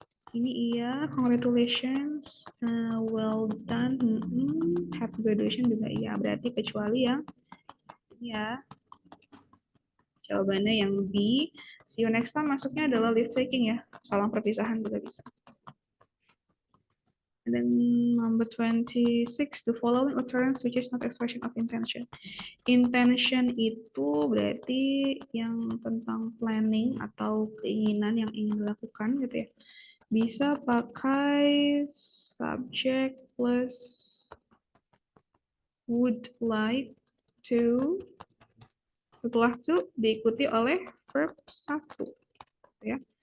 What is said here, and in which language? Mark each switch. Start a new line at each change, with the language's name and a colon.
English: Ini iya, congratulations, well done, happy graduation juga iya.
Indonesian: Berarti kecuali yang ya. Jawabannya yang B.
English: See you next time
Indonesian: masuknya adalah leave taking ya. Salam perpisahan juga bisa.
English: And then number 26, the following occurrence which is not expression of intention.
Indonesian: Intention itu berarti yang tentang planning atau keinginan yang ingin dilakukan gitu ya. Bisa pakai subject plus
English: would like to,
Indonesian: setelah to diikuti oleh verb 1 ya.